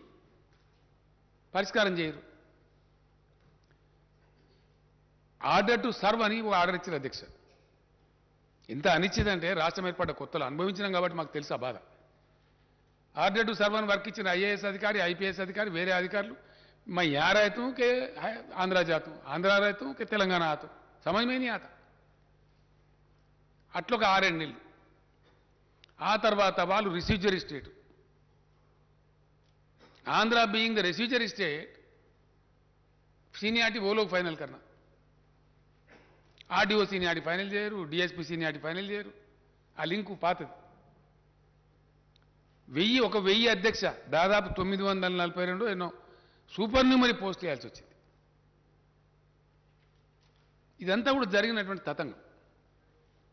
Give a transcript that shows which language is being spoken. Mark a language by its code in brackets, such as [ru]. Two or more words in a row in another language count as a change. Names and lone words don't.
[te] పరిష్కారం చేయరు. [en] order to serve [te] అని ఒక ఆర్డర్ ఇచ్చారు అధ్యక్ష. ఎంత అనిశ్చితంటే రాష్ట్రం ఏర్పడ్డ కొత్తలో అనుభవించినాం కాబట్టి మాకు తెలుసు ఆ బాధ. [en] order to serve [te] అని వర్క్ ఇచ్చిన ఐఏఎస్ అధికారి, ఐపీఎస్ అధికారి, వేరే అధికారులు [hi] मैं यहाँ रहता हूँ कि आंध्रा जाता हूँ, आंध्रा रहता हूँ कि तेलंगाना आता हूँ, समझ में नहीं आता. [te] అట్లా ఒక 6 నెలలు. ఆ తర్వాత వాళ్ళు [en] residuary state, Andhra being the residuary state, seniority [hi] वो लोग फाइनल करना. [te] ఆర్డీఓ [en] seniority final [te] చేయరు, డిఎస్పీ [en] seniority final [te] చేయరు. ఆ లింకు పాతది. 1000 అధ్యక్ష దాదాపు 942 ఎన్నో [en] supernumerary post [te] చేయాల్సి వచ్చింది. ఇదంతా కూడా జరిగినటువంటి తతంగం.